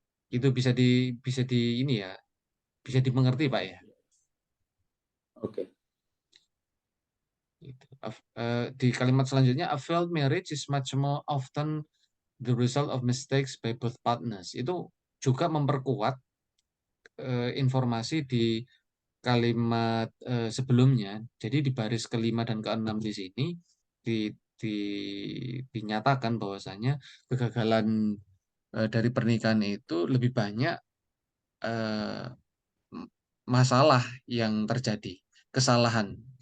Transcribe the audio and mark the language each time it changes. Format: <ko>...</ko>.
<id>Itu bisa di ini ya, bisa dimengerti Pak ya. Oke. Gitu. Di kalimat selanjutnya,</id> <en>a failed marriage is much more often the result of mistakes by both partners.</en> <id>Itu juga memperkuat informasi di kalimat sebelumnya. Jadi di baris kelima dan keenam di sini di, di, dinyatakan bahwasanya kegagalan dari pernikahan itu lebih banyak eh, masalah yang terjadi, kesalahan.</id>